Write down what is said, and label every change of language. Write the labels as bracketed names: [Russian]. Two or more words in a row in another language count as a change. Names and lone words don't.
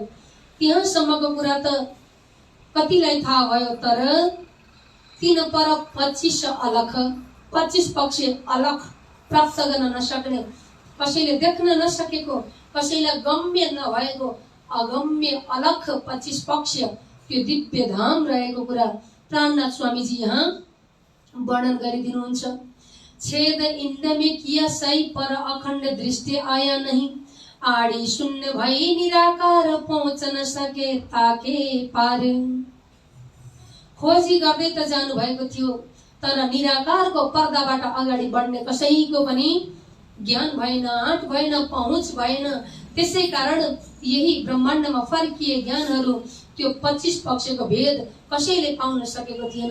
[Nepali] त्यहाँसम्मको कुरा त कतिलाई थाहा भयो, तर 3 पर 25 अलख, 25 पक्ष अलख प्राप्त गर्न नसक्ने, कसैले देख्न नसकेको, कसैलाई गम्य नभएको अगम्य अलख 25 पक्ष त्यो दिव्य धाम रहेको कुरा प्राणनाथ स्वामीजी यहाँ वर्णन गरिदिनुहुन्छ। [Hindi] छेद इन्द्र में किया सही पर अखण्ड दृष्टि आया नहीं, आड़ी शून्य भई निराकार पहुँच न सके ताके पार। [Nepali] खोजी गर्दै त जानु भएको थियो, तर निराकारको पर्दाबाट अगाडि बढ्ने कसैको पनि ज्ञान भएन, आँट भएन, पहुँच भएन। त्यसै कारण यही ब्रह्माण्डमा फर्किए ज्ञानहरू त्यो 25 पक्षको भेद कसैले पाउन सकेको थिएन।